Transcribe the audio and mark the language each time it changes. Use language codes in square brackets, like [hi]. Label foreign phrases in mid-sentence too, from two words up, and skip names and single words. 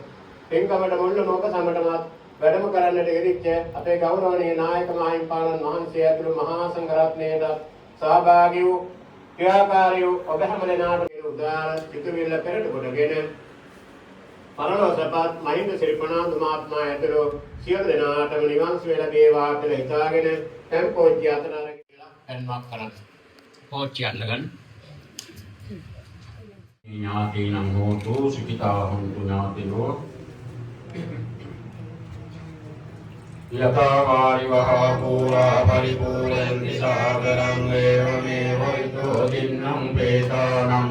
[si] පින්කමට මුල්ල මොක සමටමත් වැඩම කරන්නට යෙදිච්ච අපේ ගෞරවනීය නායක මාහිමිපාණන් වහන්සේ ඇතුළු මහා සංඝරත්නයට සහභාගී වූ ක්‍රියාකාරී වූ ඔබ හැම දෙනාටම උදාර සිතුවිල්ල පෙරට කොටගෙන පරලෝසපත් මහින්ද ශ්‍රීපණාන්දු මහත්මයා ඇතුළු සියලු දෙනාටම නිවන් සුව ලැබේවා කියලා හිතාගෙන tempෝච්චි අතර කියලා පෙන්වක් කරන්න. පෝච්චි අල්ලගන්න. [pi] ඥාතීනම් හෝතු සුඛිතා හොන්තු ඥාතිනෝ යතා වාරිවහා පූරා පරිපූර්ණන්ති සාගරං ඒවමේව විතෝ දින්නම් පේතානම්